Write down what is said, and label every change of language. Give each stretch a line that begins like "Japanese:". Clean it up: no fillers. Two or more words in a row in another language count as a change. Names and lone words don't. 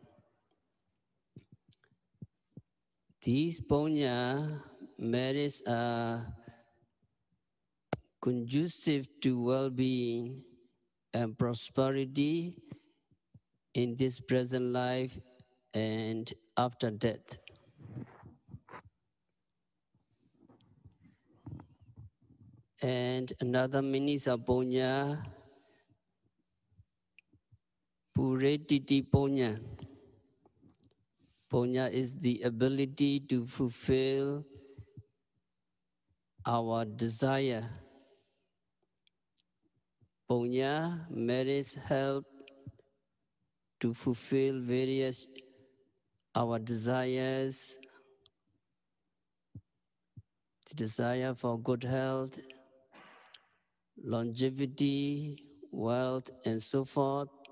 English: These punya merits are conducive to well-being and prosperity in this present life and after death. And another meaning of punya,
Pali: puretiti punya.
English: Punya is the ability to fulfill our desire. Punya merits help to fulfill various our desires, the desire for good health, longevity, wealth, and so forth.